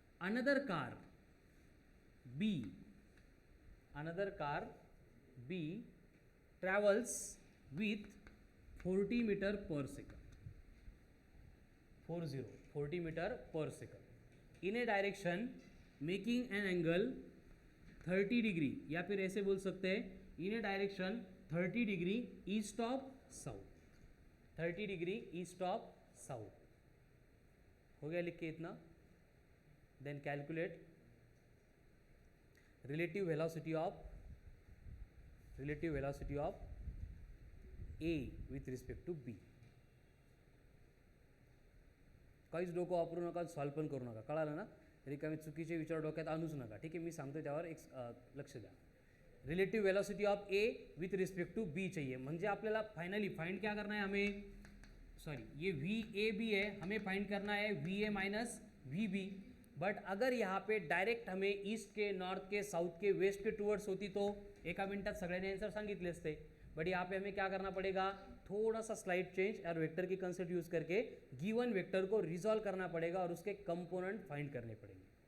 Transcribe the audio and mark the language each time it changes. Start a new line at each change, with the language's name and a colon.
English: another car B travels with 40 metre per second, 40 metre per second in a direction making an angle 30 degree,
Hindi: या फिर ऐसे बोल सकते हैं
English: in a direction 30 degree east of south, 30 degree east of south,
Hindi: हो गया लिख के इतना।
English: Then calculate relative velocity of A with respect to B.
Marathi: काहीच डोकं वापरू नका, सॉल्व पण करू नका, कळालं ना, रिकामी चुकीचे विचार डोक्यात आणूच नका, ठीक आहे, मी सांगतो त्यावर एक लक्ष द्या।
Hindi: Relative velocity of A with respect to be चाहिए,
Marathi: म्हणजे आपल्याला
Hindi: फाइनली फाइंड क्या करना है हमें, सॉरी ये वी ए बी है, हमें फाइंड करना है V A minus we B, but अगर यहाँ पे डायरेक्ट हमें ईस्ट के नॉर्थ के साउथ के वेस्ट के टूवर्ड्स होती
Marathi: तो एका मिनटात सगळ्यांनी आंसर सांगितले असते,
Hindi: बट यहाँ पे हमें क्या करना पड़ेगा, थोड़ा सा स्लाइड चेंज और वेक्टर की कंसेप्ट यूज करके गिवन वेक्टर को रिजॉल्व करना पड़ेगा और उसके कंपोनेंट फाइंड करने पड़ेंगे।